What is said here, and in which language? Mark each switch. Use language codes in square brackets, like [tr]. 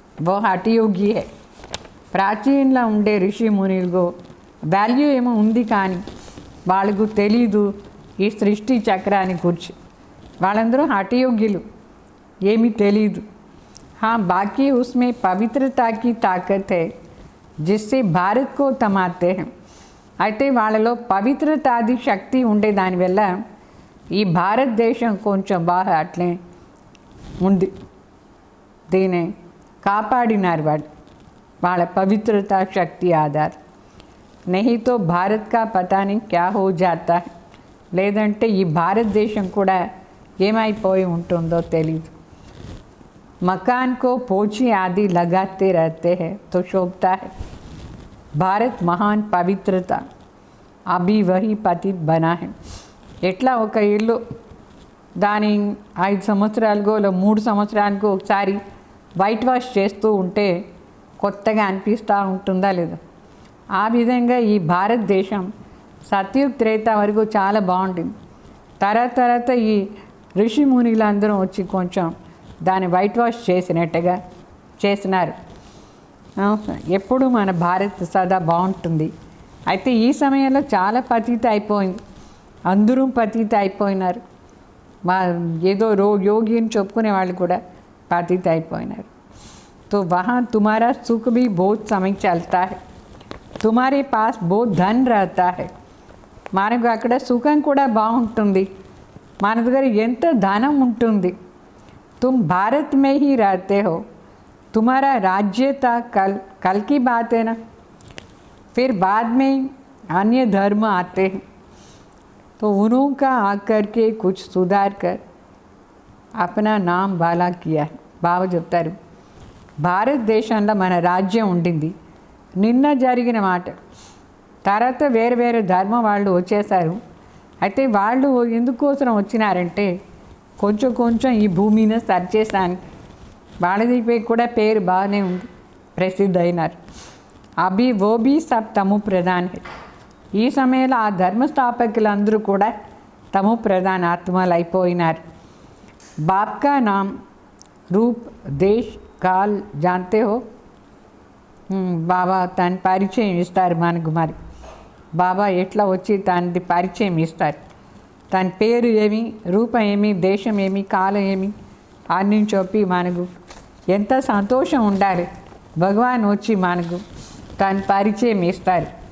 [hi] वो हठयोगी है. [te] ప్రాచీనలో ఉండే ఋషి మునిలకు వాల్యూ ఏమో ఉంది, కానీ వాళ్ళకు తెలీదు ఈ సృష్టి చక్రాన్ని గురించి. వాళ్ళందరూ హఠయోగ్యులు, ఏమీ తెలీదు. [hi] हाँ, बाकी उसमें पवित्रता की ताकत है जिससे भारत को तमाते हैं. [te] అయితే వాళ్ళలో పవిత్రతాది శక్తి ఉండే దానివల్ల ఈ భారతదేశం కొంచెం బాగా అట్లే ఉంది. దీన్ని కాపాడినారు వాళ్ళ పవిత్రతా శక్తి ఆధార్. [hi] नहीं तो भारत का पता नहीं क्या हो जाता है. [te] లేదంటే ఈ భారతదేశం కూడా ఏమైపోయి ఉంటుందో తెలియదు. [hi] मकान को पोछी आदि लगाते रहते हैं तो शोभता है. भारत महान पवित्रता अभी वही पतित बना है. [te] ఎట్లా ఒక ఇల్లు దాని 5 సంవత్సరాలకో 3 సంవత్సరాలకో ఒకసారి వైట్ వాష్ చేస్తూ ఉంటే కొత్తగా అనిపిస్తూ ఉంటుందా లేదా? ఆ విధంగా ఈ భారతదేశం సత్యుగ త్రేత వరకు చాలా బాగుంటుంది. తర్వాత ఈ ఋషి మునిలందరూ వచ్చి కొంచెం దాన్ని వైట్ వాష్ చేసినట్టుగా చేసినారు. ఎప్పుడు మన భారత్ సదా బాగుంటుంది. అయితే ఈ సమయంలో చాలా పతిత అయిపోయింది, అందరూ పతిత అయిపోయినారు. మా ఏదో యోగి అని చెప్పుకునే వాళ్ళు కూడా పతిత అయిపోయినారు. [hi] तो वहाँ तुम्हारा सुख भी बहुत समय चलता है, तुम्हारे पास बहुत धन रहता है. [te] మనకు అక్కడ సుఖం కూడా బాగుంటుంది, మన దగ్గర ఎంత ధనం ఉంటుంది. [hi] तुम भारत में ही रहते हो, तुम्हारा राज्य था कल की बात है ना. फिर बाद में अन्य धर्म आते हैं तो उनका आकर के कुछ सुधार कर अपना नाम बाला किया है. [te] బాబా చెప్తారు, భారతదేశంలో మన రాజ్యం ఉండింది, నిన్న జరిగిన మాట. తర్వాత వేరే వేరే ధర్మం వాళ్ళు వచ్చేసారు. అయితే వాళ్ళు ఎందుకోసం వచ్చినారంటే కొంచెం ఈ భూమిని సరిచేసానికి. వాళ్ళదిపై కూడా పేరు బాగానే ఉంది, ప్రసిద్ధ అయినారు. [hi] అభి ఓబీ సబ్ తము ప్రధాన్. [te] ఈ సమయంలో ఆ ధర్మస్థాపకులందరూ కూడా తమో ప్రధాన ఆత్మలు అయిపోయినారు. [hi] बाप का नाम रूप देश काल जानते हो. [te] బాబా తన పరిచయం ఇస్తారు మనకు. మరి బాబా ఎట్లా వచ్చి తనది పరిచయం ఇస్తారు. తన పేరు ఏమి, రూపం ఏమి, దేశం ఏమి, కాలం ఏమి అన్ని చెప్పి మనకు ఎంత సంతోషం ఉండాలి. భగవాన్ వచ్చి మనకు తన పరిచయం ఇస్తారు.